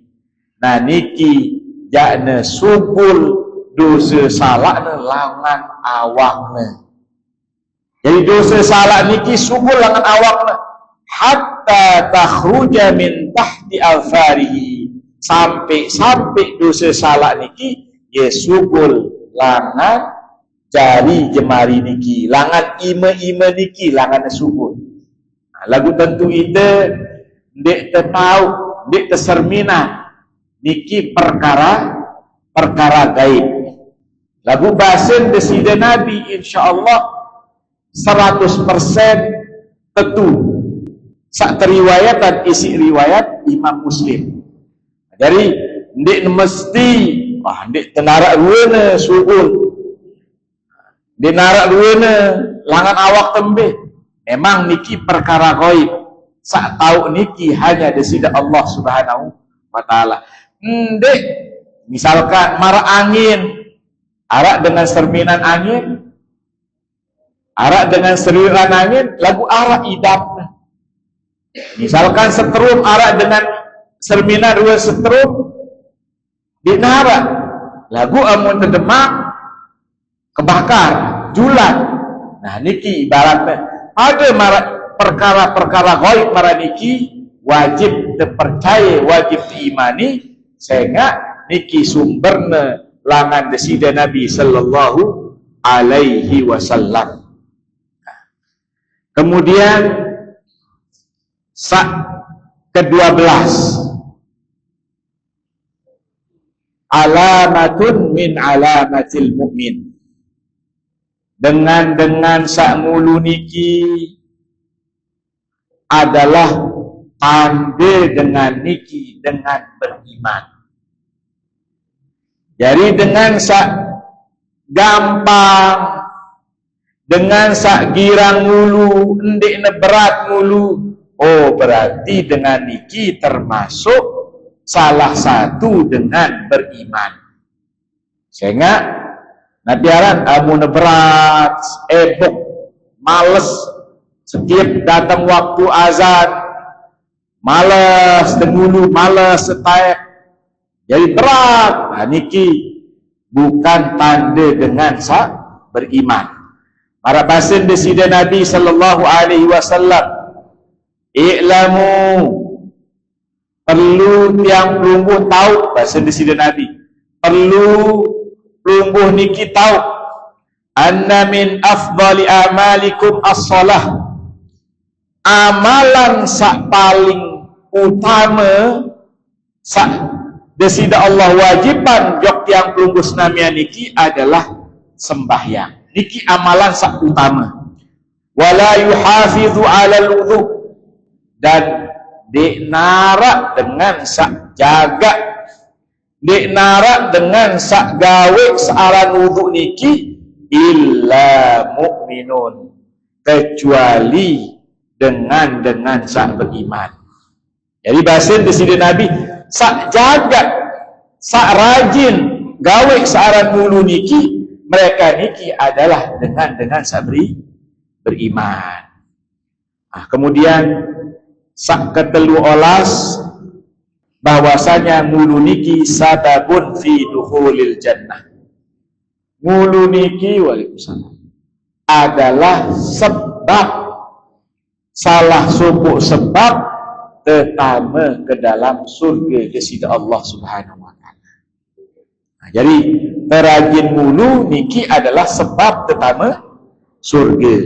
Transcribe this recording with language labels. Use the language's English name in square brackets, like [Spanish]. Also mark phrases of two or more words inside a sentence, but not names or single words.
[Sasak] Nah niki jakna subul dosa salahna langan awakna. Jadi dosa salah niki sugul langan awakna [Arabic] حتى تخرج من تحت أظفاره, [Sasak] sampai dosa salah niki ya sugul langan jari jemari niki, langan ima niki langan sugul. Lagu tentu ide ndek tahu, ndek tersermina niki perkara gaib. Lagu basen desida Nabi insyaallah 100% tentu. Sak teriwayatan isi riwayat Imam Muslim. Jadi ndek mesti ndek tenarak ruana sugul. Ndek narak ruana langan awak tembe. Memang niki perkara gaib. Sak tahu niki hanya desida Allah [Arabic] سبحانه وتعالى. [Sasak] Ndek misalkan mara angin, arak dengan serminan angin, arak dengan seriran angin, lagu arak idapna. Misalkan setrum arak dengan serminan dua setrum dinarak, lagu amun terdemak kebakar, julat. Nah niki ibaratnya ada perkara-perkara gaib mara niki [Indonesian] wajib terpercaya, wajib diimani, [Sasak] sehingga niki sumberna langan desida Nabi [Arabic] صلى الله عليه وسلم. [Indonesian] Kemudian ke-12, [Arabic] علامة من علامات المؤمن. [Sasak] Dengan sakmulu niki adalah tanda dengan niki dengan beriman. Jadi dengan sak gampang, dengan sak girang mulu, endek berat mulu, oh berarti dengan niki termasuk salah satu dengan beriman. Sehingga Nabi aran amun berat, ebok, males, setiap datang waktu azan, males dengulu, males setaek, jadi berat. Nah, niki bukan tanda dengan sak beriman. Para basin desida Nabi [Arabic] صلى الله عليه وسلم, [Sasak] i'lamu, perlu tiang pelumbuh tahu, basin desida Nabi, perlu pelumbuh niki tahu, [Arabic] أن من أفضل أعمالكم الصلاة, [Sasak] amalan sak paling utama sak desida Allah wajiban jok tiang pelumbuh senamian niki adalah sembahyang. Niki amalan sak utama. [Arabic] ولا يحافظ على الوضوء, [Sasak] dan dinarak dengan sak jaga, dinarak dengan sak gawe searan wudhu niki [Arabic] إلا مؤمن, [Sasak] kecuali dengan sak beriman. Jadi bahasan desida Nabi sak jaga, sak rajin gawe searan mulu niki, mereka niki adalah dengan sak beriman. Kemudian sak ketelu olas, bahwasanya mulu niki [Arabic] سبب في دخول الجنة. [Sasak] Mulu niki waalaikumsalam adalah sebab, salah suku sebab terutama ke dalam surga desida Allah [Arabic] سبحانه وتعالى. [Sasak] Jadi terajin mulu niki adalah sebab pertama surga.